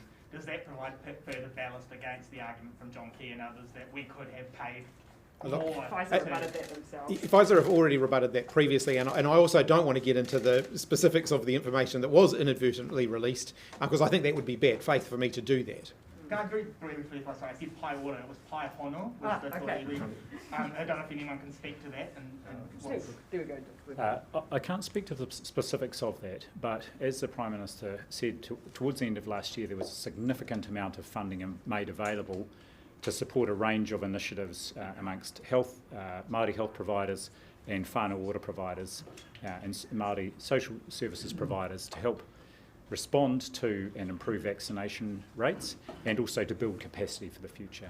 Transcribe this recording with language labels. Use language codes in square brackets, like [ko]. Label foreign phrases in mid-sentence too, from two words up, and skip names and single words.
[en] Does that provide further ballast against the argument from John Key and others that we could have paid more? Pfizer rebutted that themselves. Pfizer have already rebutted that previously, and I also don't want to get into the specifics of the information that was inadvertently released, because I think that would be bad faith for me to do that. Can I very briefly, if I said [mi] pai ora, [en] it was [mi] pai hono. [en] Okay. I don't know if anyone can speak to that. There we go. I can't speak to the specifics of that, but as the Prime Minister said, towards the end of last year, there was a significant amount of funding made available to support a range of initiatives amongst Māori health providers and whānau order providers and Māori social services providers to help respond to and improve vaccination rates and also to build capacity for the future.